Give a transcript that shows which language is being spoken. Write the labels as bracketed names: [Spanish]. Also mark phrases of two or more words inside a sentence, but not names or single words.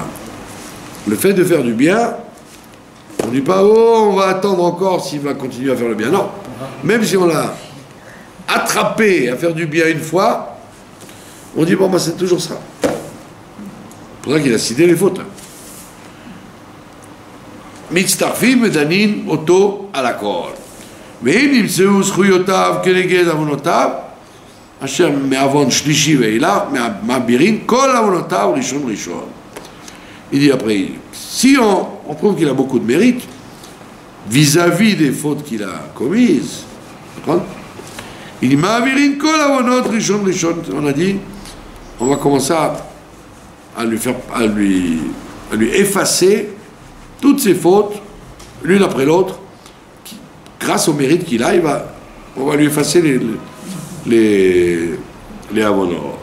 [French] Le fait de faire du bien, on ne dit pas, on va attendre encore s'il va continuer à faire le bien. Non. Même si on l'a attrapé à faire du bien une fois, on dit, c'est toujours ça. C'est pour ça qu'il a cité les fautes. [Hebrew] מצטרפים דנין אותו על הכל. ואם נמצאו זכויותיו כנגד עוונותיו, אשר מעוון שלישי ואילך, מעבירים כל עוונותיו ראשון. [French] Il dit après, si on trouve qu'il a beaucoup de mérite, vis-à-vis des fautes qu'il a commises, il dit, [Hebrew] מעבירים כל עוונות ראשון. [French] On a dit, on va commencer à lui effacer toutes ses fautes, l'une après l'autre. Grâce au mérite qu'il a, on va lui effacer les avonot.